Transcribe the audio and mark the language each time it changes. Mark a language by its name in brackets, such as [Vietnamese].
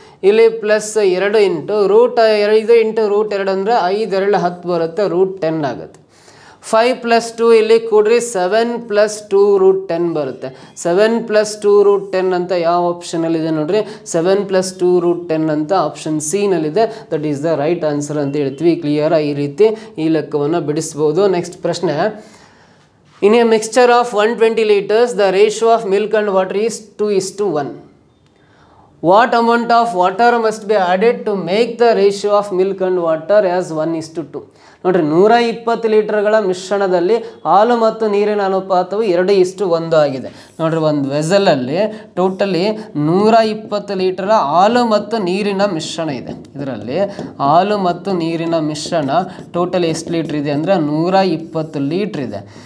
[Kannada] ಇಲ್ಲಿ plus 2 into √5 into √2 ಅಂದರೆ 5 2 10 ಬರುತ್ತೆ, √10 ಆಗುತ್ತೆ. 5 + 2 ಇಲ್ಲಿ ಕೂಡ್ರಿ 7 + 2 √10 ಬರುತ್ತೆ. 7 + 2 √10 ಅಂತ ಯಾವ ಆಪ್ಷನಲ್ಲಿದೆ ನೋಡ್ರಿ, 7 + 2 √10 ಅಂತ ಆಪ್ಷನ್ ಸಿ ನಲ್ಲಿದೆ. [English] that is the right answer [Kannada] ಅಂತ ಹೇಳ್ತೀವಿ. ಕ್ಲಿಯರ್ ಈ ರೀತಿ ಈ ಲೆಕ್ಕವನ್ನು ಬಿಡಿಸ್ಬೋದು. ನೆಕ್ಸ್ಟ್ ಪ್ರಶ್ನೆ, [English] In a mixture of 120 liters the ratio of milk and water is 2:1. What amount of water must be added to make the ratio of milk and water as 1:2? [Kannada] ನೋಡ್ರಿ, 120 ಲೀಟರ್ಗಳ ಮಿಶ್ರಣದಲ್ಲಿ ಹಾಲು ಮತ್ತು ನೀರಿನ ಅನುಪಾತವು 2:1 ಆಗಿದೆ. ನೋಡ್ರಿ, ಒಂದು ವೆಸಲಲ್ಲಿ ಟೋಟಲಿ 120 ಲೀಟರ್ ಹಾಲು ಮತ್ತು ನೀರಿನ ಮಿಶ್ರಣ ಇದೆ. ಇದರಲ್ಲಿ ಹಾಲು ಮತ್ತು ನೀರಿನ ಮಿಶ್ರಣ ಟೋಟಲ್ ಎಷ್ಟು ಲೀಟ್ರ್ ಇದೆ ಅಂದರೆ 120 ಲೀಟ್ರ್ ಇದೆ.